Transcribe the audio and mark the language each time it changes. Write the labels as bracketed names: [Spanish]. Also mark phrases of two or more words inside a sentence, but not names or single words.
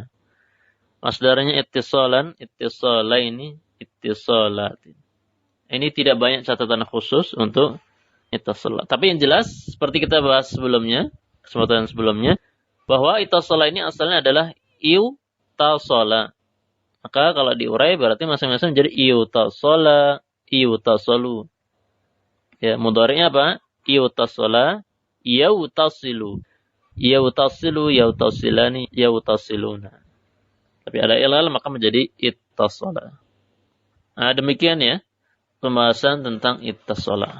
[Arabic] Masdarnya اتصالا، اتصالين، اتصالات. [Indonesian] Ini tidak banyak catatan khusus untuk ittisala. Tapi yang jelas seperti kita bahas sebelumnya, kesempatan sebelumnya, bahwa ittisala ini asalnya adalah iutasala. Maka kalau diurai berarti masing-masing menjadi iutasala, iutasalu. Ya, mudhari'nya apa? [Arabic] اوتصل، يوتصل. يوتصل، يوتصلان، يوتصلون. [Indonesian] Tapi ada ilal maka menjadi ittasala. Nah, demikian ya pembahasan tentang ittasala.